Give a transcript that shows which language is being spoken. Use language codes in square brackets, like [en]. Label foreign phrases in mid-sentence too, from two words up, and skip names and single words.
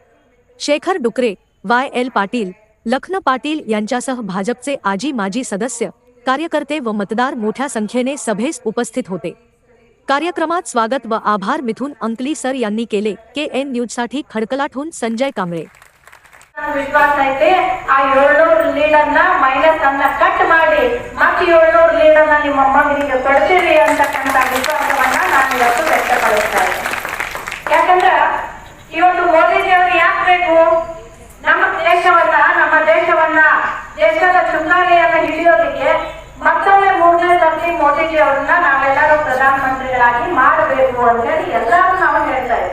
[mr] शेखर डुकरे, YL पाटील, लखन पाटील यांच्यासह भाजपचे आजी माजी सदस्य, कार्यकर्ते व मतदार मोठ्या संख्येने सभेस उपस्थित होते। कार्यक्रमात स्वागत व आभार मिथुन अंकली सर यांनी केले। KN न्यूजसाठी खडकलाटहून संजय कांबळे। [kn] ವಿಶ್ವಾಸ ಐತೆ ಆ 700 ಲೀಡರ್ನ ಮೈನಸ್ ಅನ್ನ ಕಟ್ ಮಾಡಿ ಮತ್ತೆ 700 ಲೀಡರ್ನ ನಿಮ್ಮ ಮಗನಿಗೆ ಕೊಡ್ತೀರಿ ಅಂತಕ್ಕಂಥ ವಿಶ್ವಾಸವನ್ನ ನಾನು ಇವತ್ತು ವ್ಯಕ್ತಪಡಿಸ್ತಾ ಇದ್ದೇನೆ। ಯಾಕಂದ್ರೆ ಇವತ್ತು ಮೋದಿಜಿಯವರು ಯಾಕೆ ಬೇಕು? ನಮ್ಮ ದೇಶವನ್ನ ದೇಶದ ಚುಕ್ಕಾಣಿಯನ್ನು ಹಿಡಿಯೋದಕ್ಕೆ ಮತ್ತೊಮ್ಮೆ 3ನೇ ಸರ್ತಿ ಮೋದಿಜಿಯವರನ್ನ ನಾವೆಲ್ಲರೂ ಪ್ರಧಾನಮಂತ್ರಿಗಳಾಗಿ ಮಾಡಬೇಕು ಅಂತ ಹೇಳಿ ಎಲ್ಲರೂ ನಾವು ಹೇಳ್ತಾ ಇದ್ದೀವಿ।